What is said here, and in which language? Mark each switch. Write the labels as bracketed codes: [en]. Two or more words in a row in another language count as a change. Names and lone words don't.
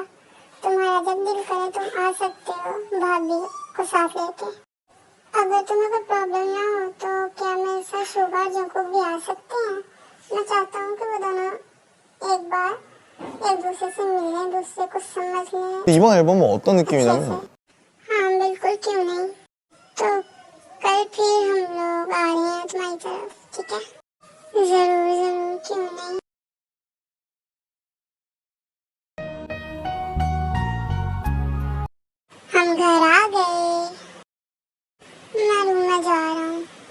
[hi] तुम्हारा जब दिल करे तुम आ सकते हो भाभी को साथ लेके। अगर तुम्हें कोई प्रॉब्लम ना हो तो क्या मेरे साथ शुभा और जंकुक भी आ सकते हैं? मैं चाहता हूँ कि वो दोनों एक बार एक दूसरे से मिलें, दूसरे को समझ लें। [ko] 이번 앨범은 어떤 느낌이냐면 [hi] हाँ बिल्कुल, क्यों नहीं। तो कल फिर हम लोग आ रहे हैं तुम्हारी तरफ, ठीक है? जरूर जरूर, क्यों नहीं। हम घर आ गए, मैं रूम में जा रहा हूँ।